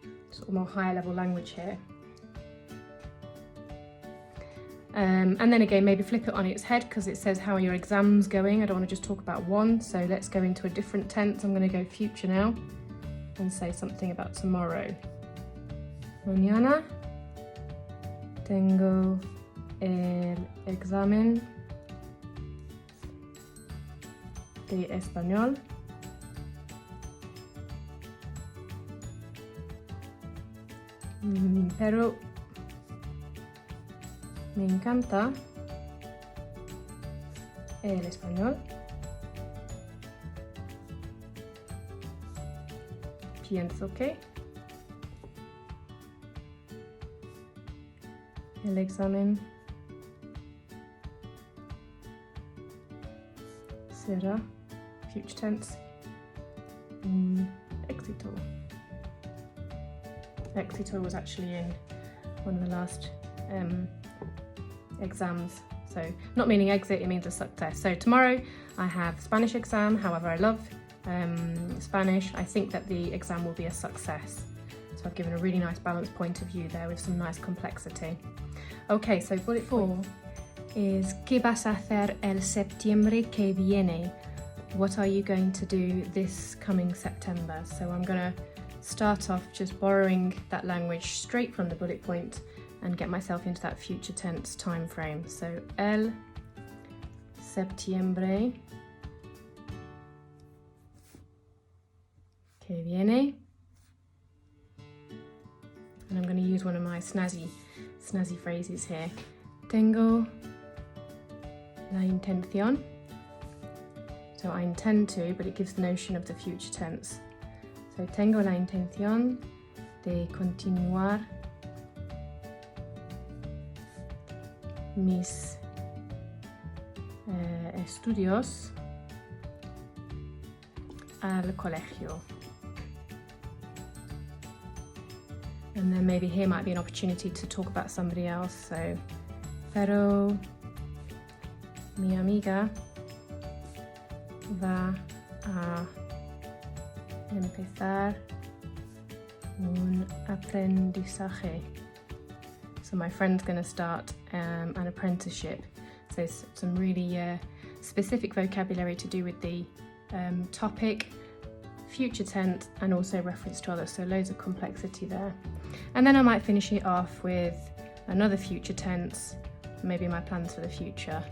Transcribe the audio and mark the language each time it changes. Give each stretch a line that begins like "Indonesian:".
English: Sort of more higher level language here. And then again, maybe flip it on its head because it says how are your exams going. I don't want to just talk about one, so let's go into a different tense. I'm going to go future now and say something about tomorrow.
Spanish: Mañana tengo el examen de español. Pero me encanta el español. Pienso que el examen será,
English: future tense,
Spanish: un éxito.
English: Éxito was actually in one of the last exams, so not meaning exit, it means a success. So tomorrow I have Spanish exam. However, I love Spanish. I think that the exam will be a success, so I've given a really nice balanced point of view there with some nice complexity. Okay, so bullet 4 is
Spanish: ¿Qué vas a hacer el septiembre que viene?
English: What are you going to do this coming September? So I'm going to start off just borrowing that language straight from the bullet point and get myself into that future tense time frame.
Spanish: So el septiembre que viene.
English: And I'm going to use one of my snazzy phrases here.
Spanish: Tengo la intención.
English: So I intend to, but it gives the notion of the future tense.
Spanish: So tengo la intención de continuar mis estudios al colegio.
English: And then maybe here might be an opportunity to talk about somebody else.
Spanish: So, pero mi amiga va a empezar un aprendizaje.
English: So my friend's going to start an apprenticeship. So some really specific vocabulary to do with the topic, future tense, and also reference to others. So loads of complexity there. And then I might finish it off with another future tense, maybe my plans for the future.